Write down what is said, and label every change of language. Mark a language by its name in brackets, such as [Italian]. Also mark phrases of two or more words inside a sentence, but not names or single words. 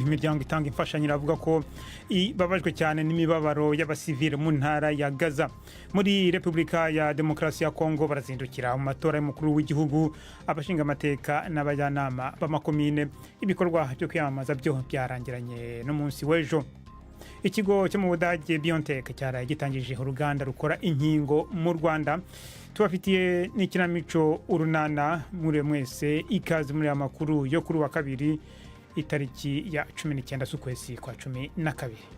[Kinyarwanda] Imiryango itanga imfashanyo iravuga ko ibabajwe cyane n'imibabaro y'abasivile mu ntara ya Gaza. [Rundi] Muri Repubulika ya Demokarasi ya Kongo barazindukira mu matora y'umukuru w'igihugu, abashinga amateka n'abajanama b'amakomine. [Kinyarwanda] Ibikorwa byo kwiyamamaza byo byarangiranye no munsi w'ejo. Ikigo cyo mu Budage BioNTech cyaraye gitangije uruganda rukora inkingo mu Rwanda. Tubafitiye n'ikinamico urunana muri mwese, ikaze muri amakuru yo kuri wa kabiri itariki ya 19 z'ukwezi kwa 12.